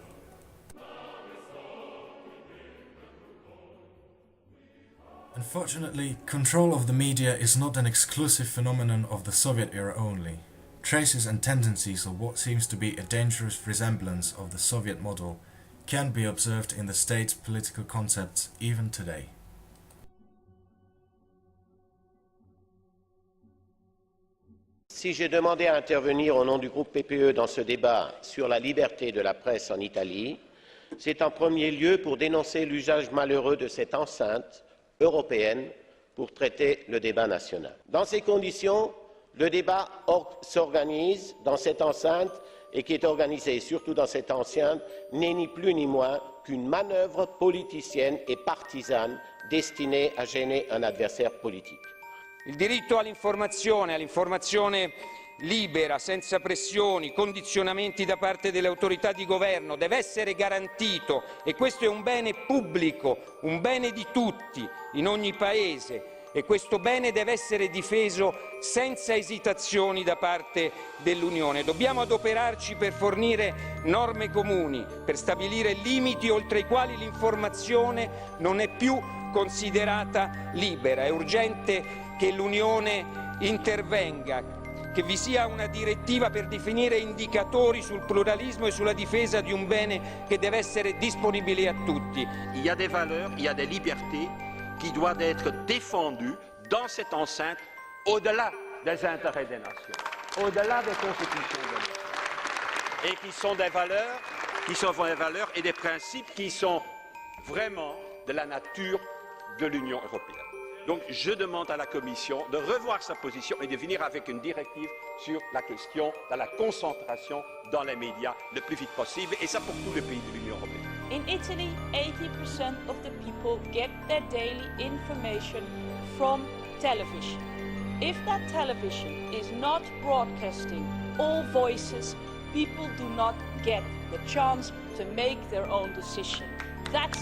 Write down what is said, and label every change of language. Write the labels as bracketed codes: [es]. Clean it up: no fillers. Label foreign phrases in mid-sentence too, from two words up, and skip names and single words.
[en] Unfortunately, control of the media is not an exclusive phenomenon of the Soviet era only. Traces and tendencies of what seems to be a dangerous resemblance of the Soviet model can be observed in the state's political concepts even today. [fr] Si j'ai demandé à intervenir au nom du groupe PPE dans ce débat sur la liberté de la presse en Italie, c'est en premier lieu pour dénoncer l'usage malheureux de cette enceinte européenne pour traiter le débat national. Dans ces conditions, le débat s'organise dans cette enceinte et qui est organisé surtout dans cette enceinte n'est ni plus ni moins qu'une manœuvre politicienne et partisane destinée à gêner un adversaire politique. [it] Il diritto all'informazione libera, senza pressioni, condizionamenti da parte delle autorità di governo, deve essere garantito e questo è un bene pubblico, un bene di tutti, in ogni Paese e questo bene deve essere difeso senza esitazioni da parte dell'Unione. Dobbiamo adoperarci per fornire norme comuni, per stabilire limiti oltre i quali l'informazione non è più considerata libera. È urgente che l'Unione intervenga, che vi sia una direttiva per definire indicatori sul pluralismo e sulla difesa di un bene che deve essere disponibile a tutti. [fr] Il y a des valeurs, il y a des libertés qui doivent être défendues dans cette enceinte au-delà des intérêts des nations, au-delà des constitutions des nations. Et qui sont des valeurs et des principes qui sont vraiment de la nature de l'Union européenne. Donc je demande à la Commission de revoir sa position et de venir avec une directive sur la question de la concentration dans les médias le plus vite possible, et ça pour tous les pays de l'Union européenne. [en] In Italy, 80% of the people get their daily information from television. If that television is not broadcasting all voices, people do not get the chance to make their own decision.